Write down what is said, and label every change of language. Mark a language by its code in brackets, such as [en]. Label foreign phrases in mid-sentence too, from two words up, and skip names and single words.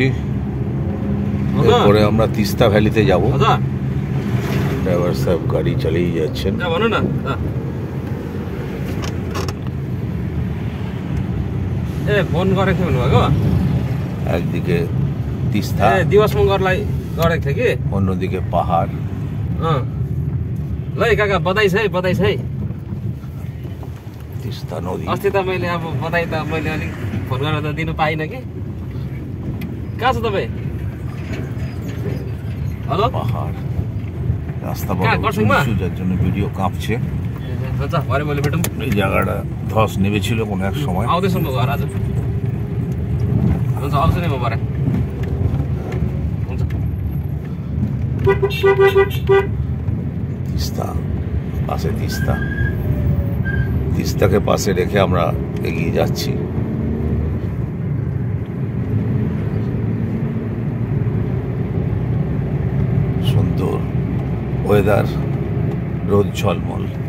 [bn] এরপরে আমরা তিস্তা ভ্যালিতে যাব। ড্রাইভার সাহেব গাড়ি চালিয়ে যাচ্ছেন। একদিকে তিস্তা, [ne] दिवस में गर्लाई गरेको थियो कि [bn] অন্যদিকে পাহাড়। [ne] ल काका बधाई छ है। [bn] তিস্তা নদী। [ne] अस्ति त मैले अब बधाई त मैले अलिक फोन गरेर त दिनु पाइनँ कि। कहाँ छ तपाईँ? हेलो [bn] পাহাড়, রাস্তা বড় কখন মা? উঁচু, যার জন্য ভিডিও কাঁপছে। [ne] हुन्छ भरे मैले भेटौँ। [bn] এই জায়গাটা ধস নেমেছিল কোনো এক সময়। [ne] आउँदैछु म घर आज। हुन्छ आउँछु नि म भरे। हुन्छ [bn] তিস্তা, পাশে তিস্তা। তিস্তাকে পাশে রেখে আমরা এগিয়ে যাচ্ছি। সুন্দর ওয়েদার, রোদ ঝলমল।